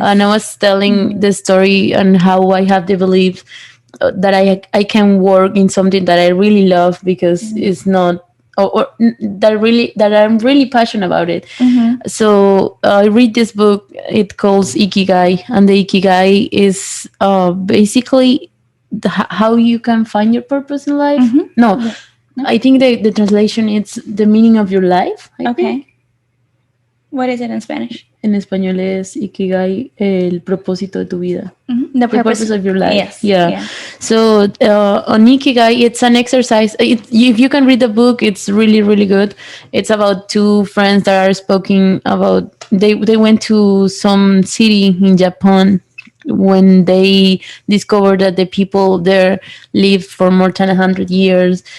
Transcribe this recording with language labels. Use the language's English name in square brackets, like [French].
[English] And I was telling the story and how I have the belief that I can work in something that I really love because it's not or that I'm really passionate about it. So I read this book. It calls Ikigai, and the Ikigai is basically how you can find your purpose in life. No, I think the translation is the meaning of your life. I think. What is it in Spanish? [Spanish] En español es Ikigai, el propósito de tu vida. [English] The purpose of your life. Yes. Yeah. So on Ikigai, it's an exercise. If you can read the book, it's really, really good. It's about two friends that are speaking about, they went to some city in Japan when they discovered that the people there lived for more than 100 years.